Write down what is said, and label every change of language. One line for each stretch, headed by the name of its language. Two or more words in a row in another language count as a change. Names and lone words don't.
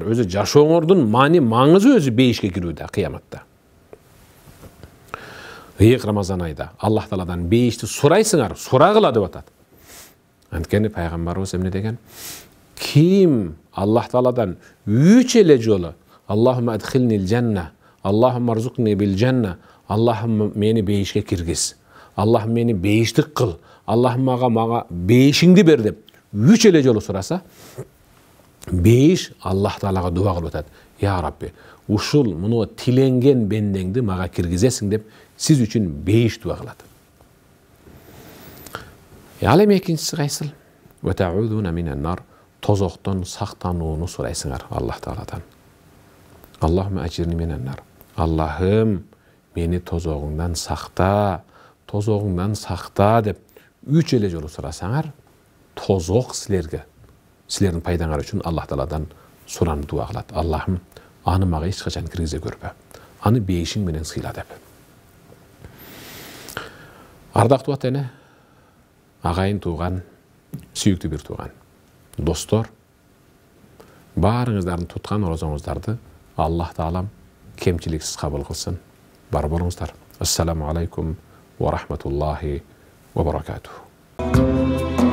Kyrgyz: Өзү жашооңордун маңызы өзү бейишке кирүүдө кыяматта. Ыйык Рамазан айда Аллах Тааладан бейишти сурайсыңар, сурагыла деп атат. Анткени пайгамбарыбыз эмне деген? Ким Аллах Тааладан 3 эле жолу
Arabic: اللهم أدخلني الجنة، اللهم ارزقني بالجنة,
Kyrgyz: Аллахумма мени бейишке киргиз, Аллахым мени бейиштик кыл, Аллахым мага бейишиңди бер деп 3 эле жолу сураса, бейиш Аллах Таалага дуа кылып атат. Я Рабби, ушул муну тиленген бендеңди мага киргизесиң деп сиз үчүн бейиш дуа кылат. Ал эми экинчиси кайсыл?
Arabic: وتعوذون من النار,
Kyrgyz: тозоктон сактанууну сурайсыңар Аллах Тааладан.
Arabic: اللهم أجرني من النار.
Kyrgyz: Аллахым meni tozogуңдан сакта, tozogуңдан сакта деп 3 эле жолу сурасаңар, tozog силерге, силердин пайдаңар үчүн Аллах Тааладан сураны дуа кылат. Аллахым, аны мага эч качан киргизе көрбө. Аны бейишиң менен сыйла деп. Ардактуу ата-эне, агайын тууган, сүйүктүү бир тууган, достор, баарыңыздардын туткан орозоңуздарды Аллах Таалам кемчиликсиз кабыл кылсын. Бар болуңуздар.
Arabic: السلام عليكم ورحمة الله وبركاته.